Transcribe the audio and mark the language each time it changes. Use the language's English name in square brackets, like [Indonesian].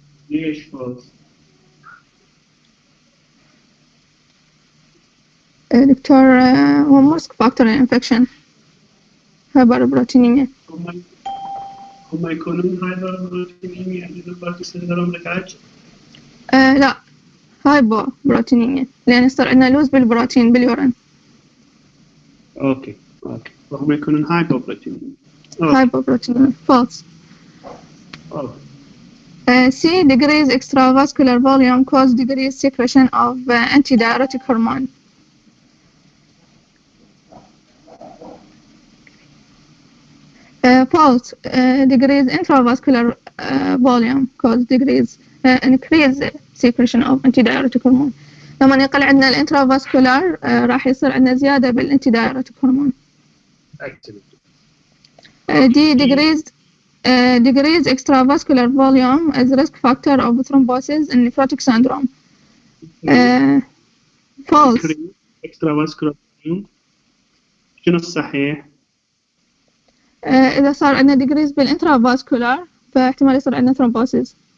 [Arabic] ليش false؟ [English] Doctor هو risk factor in infection. hyperproteinemia. [Arabic] هم يكونون [English] hyperproteinemia nephrotic syndrome [Arabic] ريتاج؟ لا hypoproteinemia لأن يصير عندنا لوز بالبروتين باليورين. اوكي وهم يكونون hypoproteinemia. [English] hypoproteinemia. False. C. Decrease extravascular volume cause decrease secretion of antidiuretic hormone. False. Decrease intravascular volume cause decrease increase secretion of antidiuretic hormone. [Arabic] لما يقل عندنا الانترافاسكولار راح يصير عندنا زيادة بالانتيدايوريتيك هرمون. [English] D. Decrease extravascular volume as risk factor of thrombosis in nephrotic syndrome. False. [Arabic] extravascular volume شنو الصحيح؟ إذا صار عندنا decrease بالانترافاسكولار فاحتمال يصير عندنا thrombosis.